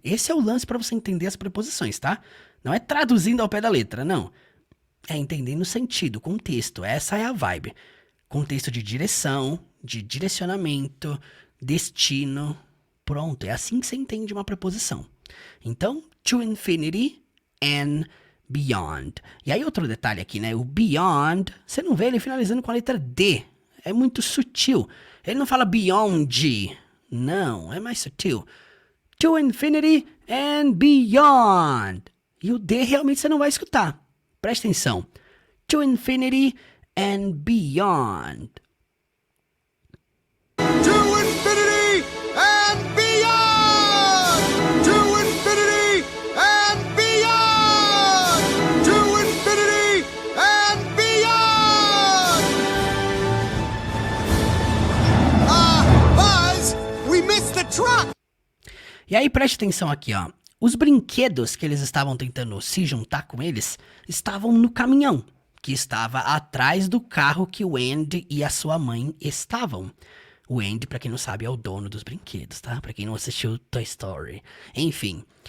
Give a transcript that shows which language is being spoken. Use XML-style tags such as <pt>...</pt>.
<pt>Esse é o lance para você entender as preposições, tá? Não é traduzindo ao pé da letra, não. É entendendo o sentido, o contexto. Essa é a vibe. Contexto de direção, de direcionamento, destino. Pronto, é assim que você entende uma preposição. Então,</pt> <en>to infinity and beyond.</en> <pt>E aí outro detalhe aqui, né? O beyond, você não vê ele finalizando com a letra D. É muito sutil. Ele não fala beyond. Não, é mais sutil.</pt> <en>To infinity and beyond.</en> <pt>E o D realmente você não vai escutar. Preste atenção.</pt> <en>To infinity and beyond. To infinity and beyond! To infinity and beyond! To infinity and beyond! Buzz, we missed the truck!</en> <pt>E aí preste atenção aqui, ó. Os brinquedos que eles estavam tentando se juntar com eles estavam no caminhão, que estava atrás do carro que o Andy e a sua mãe estavam. O Andy, pra quem não sabe, é o dono dos brinquedos, tá? Pra quem não assistiu Toy Story. Enfim.</pt>